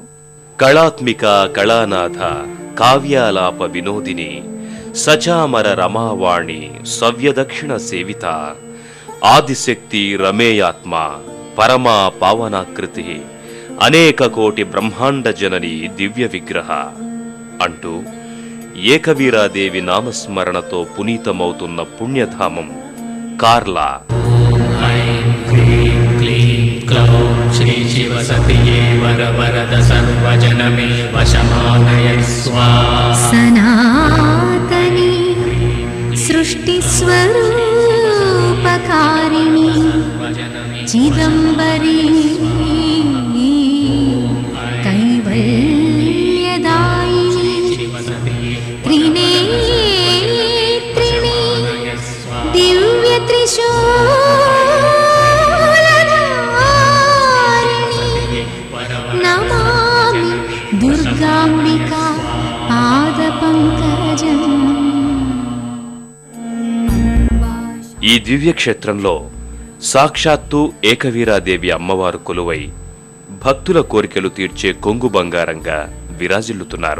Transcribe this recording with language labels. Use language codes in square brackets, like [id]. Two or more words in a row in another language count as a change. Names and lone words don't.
[sa] కళాత్మిక కళానాథ కావ్యాలాప వినోదిని సచామర రమావాణి సవ్యదక్షిణ సేవిత ఆదిశక్తి రమేయాత్మ పరమా పావనాకృతి అనేక కోటి బ్రహ్మాండ జనని దివ్య విగ్రహ [te] అంటూ ఏకవీరాదేవి నామస్మరణతో పునీతమవుతున్న పుణ్యధామం కార్లా. [sa] श्री शिव सतिये वर वरद सर्वजनमे वशमानय स्वाहा. सनातनी सृष्टि स्वरूपकारिणी चिदंबरी कैवल्यदायिनी त्रिनेत्रिणी दिव्य దుర్గాంబికా పాద పంకజం. [te] ఈ దివ్యక్షేత్రంలో సాక్షాత్తు ఏకవీరాదేవి అమ్మవారు కొలువై భక్తుల కోరికలు తీర్చే కొంగు బంగారంగా విరాజిల్లుతున్నారు.